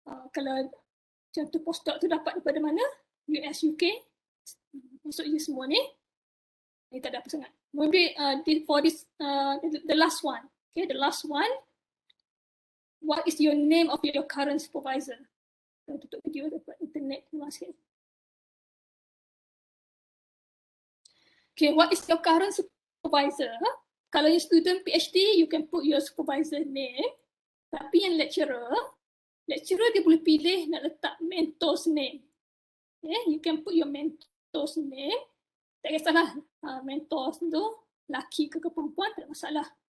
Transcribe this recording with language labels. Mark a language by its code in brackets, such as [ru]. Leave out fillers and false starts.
[ms] Kalau contoh postdoc tu dapat daripada mana? [en] US, UK, [ms] masuk je semua ni. Ini tak ada apa sangat. [en] Maybe for this the last one. Okay, the last one. What is your name of your current supervisor? [ms] Tutup video dapat internet masih. [en] Okay, what is your current supervisor? [ms] Kalau [en] you student PhD, you can put your supervisor name. [ms] Tapi yang lecturer dia boleh pilih nak letak mentor's name. [en] Okay, you can put your mentor's name. [ms] Tak kisahlah mentor tu laki ke perempuan, tak ada masalah.